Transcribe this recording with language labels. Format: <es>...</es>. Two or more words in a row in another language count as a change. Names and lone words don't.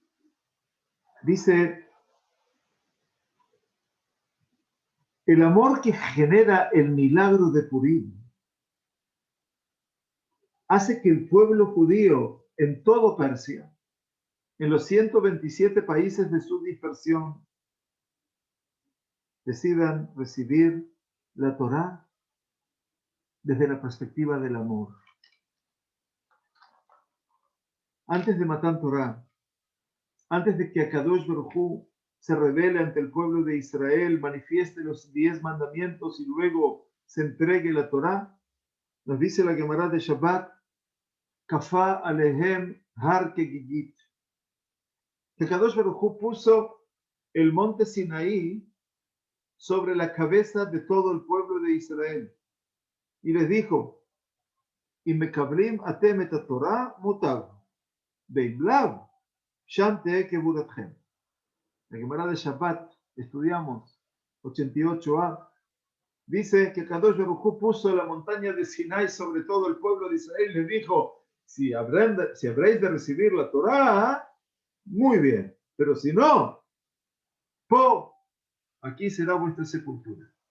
<es>Dice, el amor que genera el milagro de Purim hace que el pueblo judío en todo Persia, en los 127 países de su dispersión, decidan recibir la Torá desde la perspectiva del amor. Antes de</es> <he>מתן תורה,</he> <es>antes de que</es> <he>הקדוש ברוך הוא</he> <es>se revele ante el pueblo de Israel, manifieste los 10 mandamientos y luego se entregue la Torá, nos dice la Gemara de Shabbat,</es> <he>כפה עליהם הר כגיגית,</he> <es>que</es> <he>הקדוש ברוך הוא</he> <es>puso el monte Sinaí sobre la cabeza de todo el pueblo de Israel y les dijo, y</es> <he>מקבלים אתם את תורה מוטב, ואם לאו שם תהא קבורתכם.</he> <es>La Gemara de Shabbat, estudiamos 88a, dice que</es> <he>קדוש ברוך הוא</he> <es>puso la montaña de Sinai sobre todo el pueblo de Israel y les dijo, si habréis de recibir la Torah, muy bien, pero si no, aquí será vuestra sepultura.</es>